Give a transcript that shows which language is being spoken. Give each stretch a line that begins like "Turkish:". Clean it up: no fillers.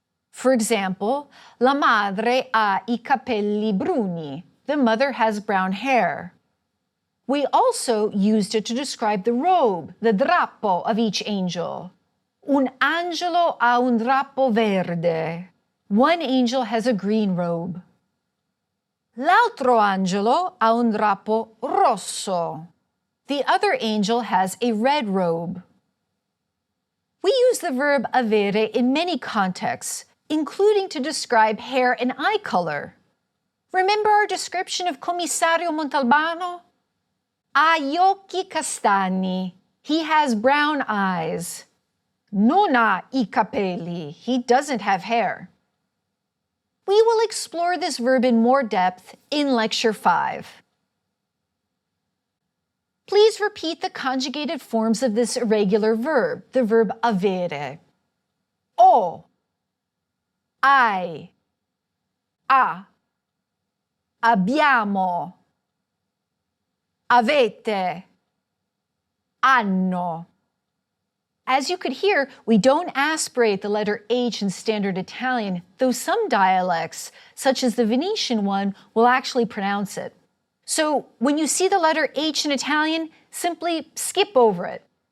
English: For example,
Italian: la madre ha i capelli bruni.
English: The mother has brown hair. We also used it to describe the robe, the drappo of each angel.
Italian: Un angelo ha un drappo verde.
English: One angel has a green robe.
Italian: L'altro angelo ha un drappo rosso.
English: The other angel has a red robe. We use the verb avere in many contexts, including to describe hair and eye color. Remember our description of Commissario Montalbano?
Italian: Ha gli occhi castani.
English: He has brown eyes.
Italian: Non ha I capelli.
English: He doesn't have hair. We will explore this verb in more depth in Lecture 5. Please repeat the conjugated forms of this irregular verb, the verb avere.
Italian: Ho, hai, ha, abbiamo, avete, hanno.
English: As you could hear, we don't aspirate the letter H in Standard Italian, though some dialects, such as the Venetian one, will actually pronounce it. So when you see the letter H in Italian, simply skip over it.